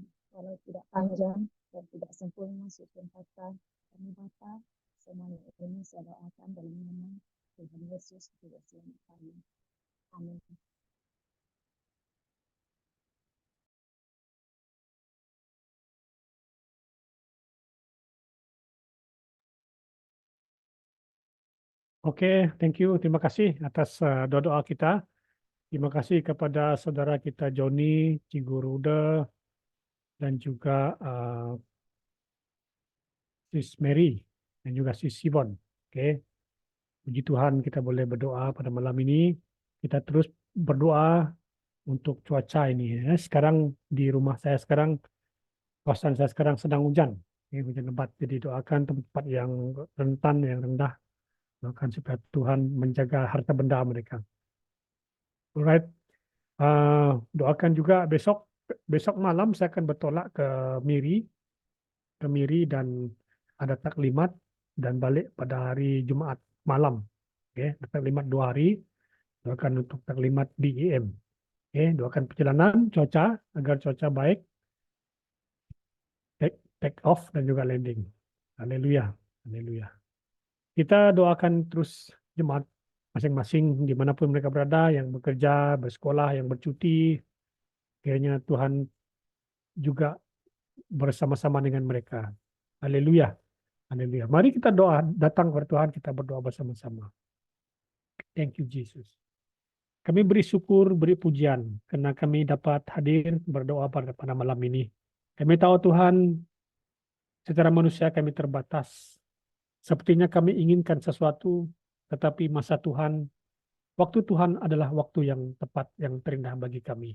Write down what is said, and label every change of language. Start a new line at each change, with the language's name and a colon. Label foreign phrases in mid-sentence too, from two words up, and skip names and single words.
Malay: Walau tidak panjang dan tidak sempurna susun kata kami Bapa, semuanya ini saya doakan dalam nama Tuhan Yesus Juru Selamat kami. Amin. Oke,
English: thank you.
Malay: Terima kasih atas doa kita. Terima kasih kepada saudara kita Joni, Cikgu Ruda, dan juga Sis Mary, dan juga Sis Sibon. Oke, puji Tuhan kita boleh berdoa pada malam ini. Kita terus berdoa untuk cuaca ini. Sekarang di rumah saya sekarang, kawasan saya sekarang sedang hujan. Hujan lebat. Jadi doakan tempat yang rentan, yang rendah. Doakan supaya Tuhan menjaga harta benda mereka.
English: Alright.
Malay: Doakan juga besok malam saya akan bertolak ke Miri dan ada taklimat dan balik pada hari Jumaat malam. Oke, taklimat 2 hari. Doakan untuk taklimat di IM. Oke, doakan perjalanan cuaca agar cuaca baik.
English: Take off
Malay: dan juga
English: landing.
Malay: Haleluya. Haleluya. Kita doakan terus jemaat masing-masing dimanapun mereka berada, yang bekerja, bersekolah, yang bercuti. Kiranya Tuhan juga bersama-sama dengan mereka. Haleluya. Haleluya. Mari kita datang kepada Tuhan, kita berdoa bersama-sama.
English: Thank you Jesus.
Malay: Kami beri syukur, beri pujian karena kami dapat hadir berdoa pada malam ini. Kami tahu Tuhan, secara manusia kami terbatas. Sepertinya kami inginkan sesuatu, tetapi masa Tuhan, waktu Tuhan adalah waktu yang tepat, yang terindah bagi kami.